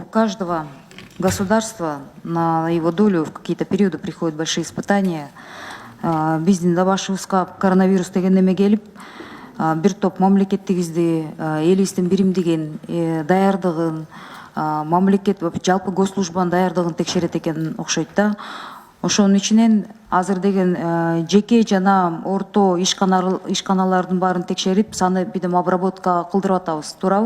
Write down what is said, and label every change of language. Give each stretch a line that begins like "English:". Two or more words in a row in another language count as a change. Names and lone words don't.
Russian: каждого государства на его долю в какие-то периоды приходят большие испытания.
Kyrgyz: Биздин дабашыбызга коронавирус деген неме келип, бир топ мамлекеттигибизди элибиздин биримдигин даярдыгын, мамлекет жалпы госслужбанын даярдыгын текшерет экен окшойт да. Ошонун ичинен азыр деген жеке жана орто ишканалардын баарын текшерип, саны бидем обработка кылдырып атабыз, туурабы?